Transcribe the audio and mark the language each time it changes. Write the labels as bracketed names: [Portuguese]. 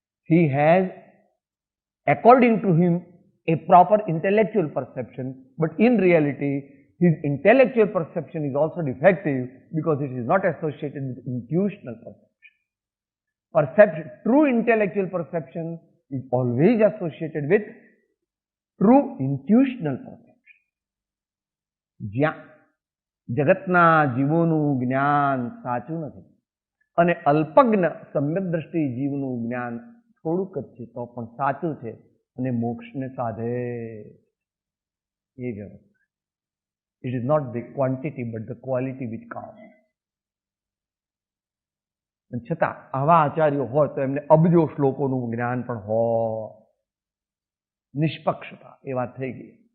[English] He has, according to him, a proper intellectual perception, but in reality his intellectual perception is also defective because it is not associated with intuitional perception. True intellectual perception is always associated with true intuitional perception. [Gujarati] જ્યાં જગતના જીવોનું જ્ઞાન સાચું નથી અને અલ્પજ્ઞ સમ્યક દ્રષ્ટિ જીવનું જ્ઞાન થોડુંક જ છે તો પણ સાચું છે અને મોક્ષને સાધે એ વ્યવસ્થા. [English] It is not the quantity but the quality which counts. [Gujarati] છતાં આવા આચાર્યો હોય તો એમને અબજો શ્લોકોનું જ્ઞાન પણ હોય. નિષ્પક્ષતા એ વાત થઈ ગઈ.